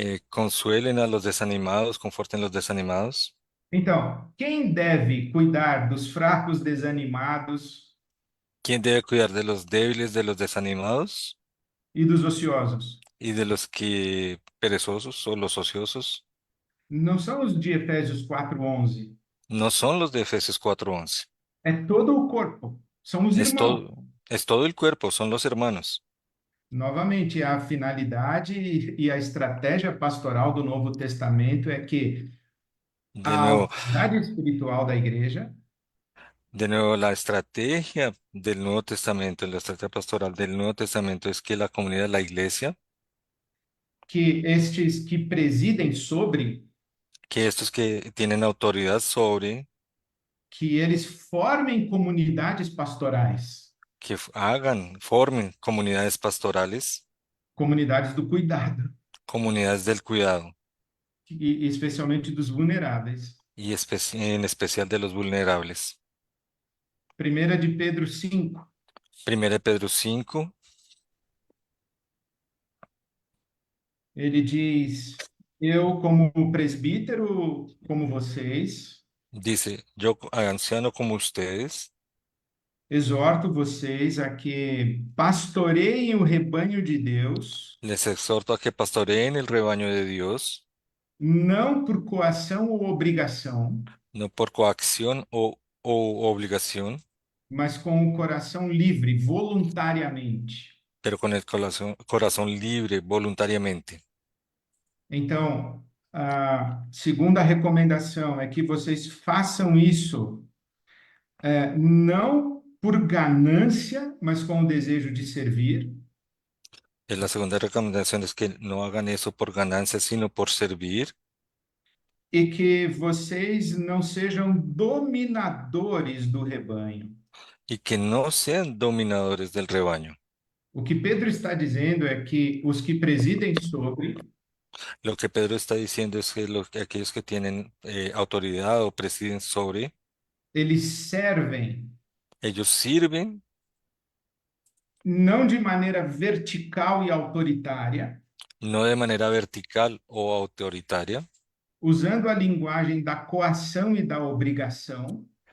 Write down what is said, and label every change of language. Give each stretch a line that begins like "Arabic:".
Spanish: consuelen a los desanimados, conforten los desanimados.
Portuguese: Então, quem deve cuidar dos fracos, desanimados
Spanish: ¿Quién debe cuidar de los débiles, de los desanimados
Portuguese: e dos ociosos?
Spanish: y de los que perezosos o los ociosos?
Portuguese: Não são os de Efésios 4:11.
Spanish: No son los de Efesios 4:11.
Portuguese: É todo o corpo. São os irmãos.
Spanish: Es todo el cuerpo, son los hermanos.
Portuguese: Novamente, a finalidade e a estratégia pastoral do Novo Testamento é que
Spanish: De
Portuguese: a
Spanish: nuevo,
Portuguese: autoridade espiritual da igreja,
Spanish: de nuevo, la estrategia del Nuevo Testamento, la estrategia pastoral del Nuevo Testamento es que la comunidad, la iglesia,
Portuguese: que estes que presidem sobre,
Spanish: que estos que tienen autoridad sobre,
Portuguese: que eles formem comunidades pastorais,
Spanish: que hagan, formen comunidades pastorales,
Portuguese: comunidades do cuidado,
Spanish: comunidades del cuidado
Portuguese: e especialmente dos vulneráveis.
Spanish: y en especial de los vulnerables.
Portuguese: Primeira de Pedro 5,
Spanish: Primera de Pedro 5
Portuguese: ele diz: Eu, como presbítero, como vocês,
Spanish: dice, yo, anciano como ustedes,
Portuguese: exorto vocês a que pastoreiem o rebanho de Deus,
Spanish: les exhorto a que pastoreen el rebaño de Dios,
Portuguese: não por coação ou obrigação,
Spanish: no por coacción o obligación,
Portuguese: mas com o coração livre, voluntariamente.
Spanish: pero con el corazón libre, voluntariamente.
Portuguese: Então, a segunda recomendação é que vocês façam isso, não por ganância, mas com o desejo de servir,
Spanish: La segunda recomendación es que no hagan eso por ganancia, sino por servir,
Portuguese: e que vocês não sejam dominadores do rebanho.
Spanish: y que no sean dominadores del rebaño.
Portuguese: O que Pedro está dizendo é que os que presidem sobre,
Spanish: Lo que Pedro está diciendo es que aquellos que tienen autoridad o presiden sobre,
Portuguese: eles servem
Spanish: ellos sirven
Portuguese: não de maneira vertical e autoritária,
Spanish: no de manera vertical o autoritaria,
Portuguese: usando a linguagem da coação e da obrigação,